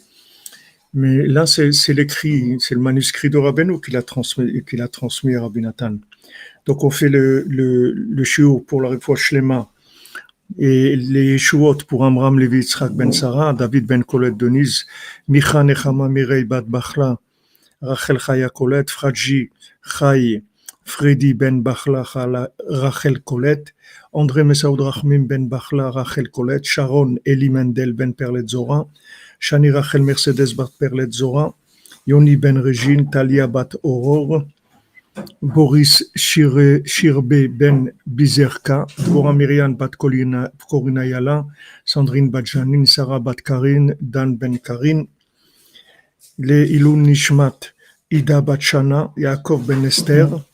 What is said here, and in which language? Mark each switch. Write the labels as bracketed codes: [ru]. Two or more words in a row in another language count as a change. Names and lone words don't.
[fr] Mais là, c'est l'écrit, c'est le manuscrit de Rabbeinu qu'il a transmis à Rabbi Nathan. Donc, on fait le shiur pour la [he] רפואה שלמה [fr] et les shuot pour Amram Levi Yitzhak ben Sarah, David ben Colette Denise, Micha Nechama Mirei bat Bachla, Rachel Chaya Colette, Fradji Chay, Freddy ben Bachla, Rachel Colette, André Mesaoud Rachmim ben Bachla, Rachel Colette, Sharon Eli Mendel ben Perlet Zora, Shani Rachel Mercedes bat Perlet Zora, Yoni ben Regine, Talia bat Aurore, Boris Shirbe ben Bizerka, Dvorah Myriam bat Corina Yala, Sandrine bat Janine, Sarah bat Karine, Dan ben Karine, le [he] עילוי נשמת, [fr] Ida bat Shana, Yaakov ben Esther,